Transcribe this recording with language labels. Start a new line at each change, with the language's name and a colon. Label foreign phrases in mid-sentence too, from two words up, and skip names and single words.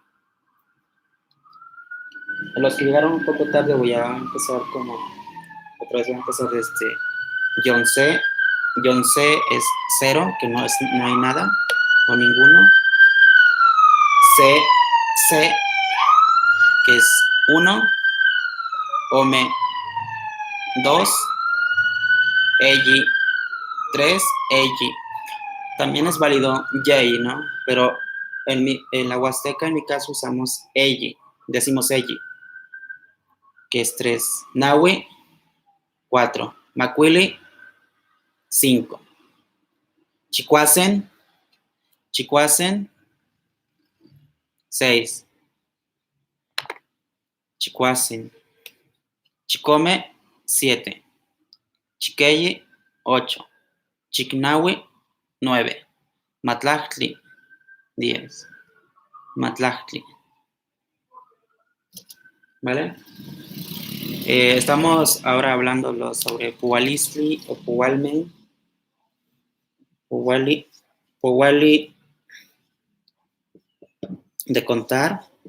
Spanish: A los que llegaron un poco tarde voy a empezar otra vez voy a empezar desde Yonce. Yonce es 0, que no hay nada o ninguno. Se, que es 1.
Nahuatl languages: Ome 2. Eyi 3. Eyi.
Spanish: También es válido Yei, ¿no? Pero en la Huasteca, en mi caso, usamos Eyi. Decimos Eyi, que es 3.
Nahuatl languages: Nawi 4. Macuili 5. Chicuasen 6. Chicuasen. Chicome 7. Chiqueyi 8. Chicnawi 9. Matlactli 10. Matlactli.
Spanish: ¿Vale? Estamos ahora hablando sobre
Nahuatl languages: Puwalistli o Puwalmen. Puwali Powali
Spanish: de contar.